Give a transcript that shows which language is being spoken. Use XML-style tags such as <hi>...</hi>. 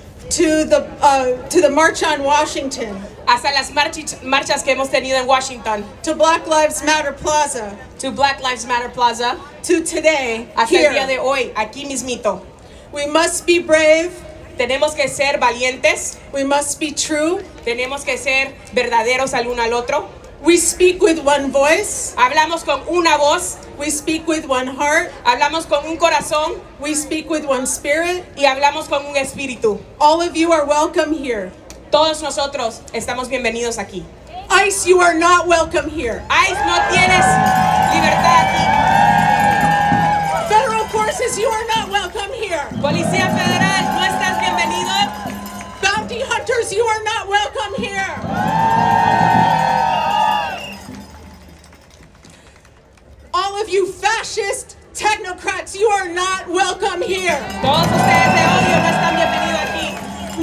<en>to the March on Washington,</en> <es>hasta las marchas que hemos tenido en Washington,</es> <en>to Black Lives Matter Plaza, to Black Lives Matter Plaza, to today,</en> <es>hasta el día de hoy, aquí mismito.</es> <en>We must be brave,</en> <es>Tenemos que ser valientes,</es> <en>we must be true,</en> <es>tenemos que ser verdaderos al uno al otro.</es> <en>we speak with one voice,</en> <es>Hablamos con una voz,</es> <en>we speak with one heart,</en> <es>hablamos con un corazón</es> <en>we speak with one spirit.</en> <es>y hablamos con un espíritu.</es> <en>All of you are welcome here.</en> <es>Todos nosotros estamos bienvenidos aquí.</es> <en>ICE, you are not welcome here.</en> <es>ICE, no tienes libertad aquí.</es> <en>Federal forces, you are not welcome here.</en> <es>Policía Federal, no estás bienvenido.</es> <en>Bounty hunters, you are not welcome here. All of you fascist technocrats, you are not welcome here.</en> <es>Todos ustedes de odio no están bienvenidos aquí.</es>